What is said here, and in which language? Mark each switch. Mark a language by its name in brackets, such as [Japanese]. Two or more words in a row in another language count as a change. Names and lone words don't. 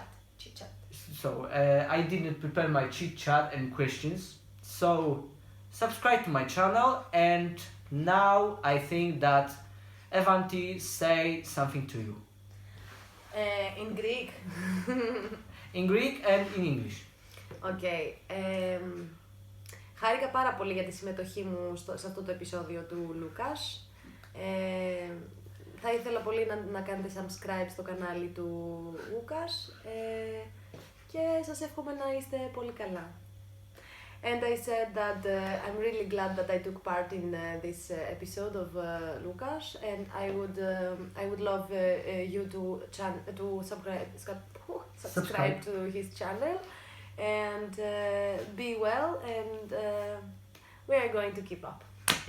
[English] So I didn't prepare my chit chat and questions. So subscribe to my channel, and now I think that Evanti say something to you. In Greek. In Greek and in English. Okay. [Greek] Χάρηκα πάρα πολύ για τη συμμετοχή μου σε αυτό το επεισόδιο του Λούκας. Θα ήθελα πολύ να κάνετε subscribe στο κανάλι του Λούκας και σας εύχομαι να είστε πολύ καλά. [English] And I said that I'm really glad that I took part in this episode of Lucas, and I would love you to subscribe to his channel, and be well, and we are going to keep up.